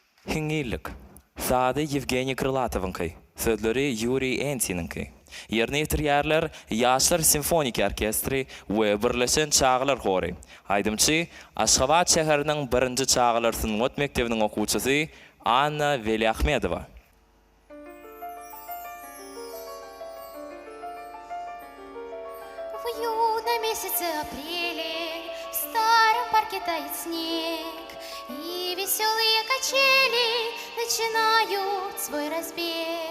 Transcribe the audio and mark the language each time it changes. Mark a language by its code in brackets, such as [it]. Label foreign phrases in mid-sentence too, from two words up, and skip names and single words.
[tk] Hingilik. Sade Yevgeniy Krılatov'unki. Sözleri Yuri Ensin'inki. Yerine yetirýärler Ýaşlar Simfonik Orkestri we Birleşen Çağlar Hori. Aýdymçy Aşgabat şäheriniň 1-nji Çağlar Sunmat Mekdebiniň okuwçysy Anna Veliahmedova. [ru] В уютном месяце апреле в старом парке тает снег, и веселые качели начинают свой разбег.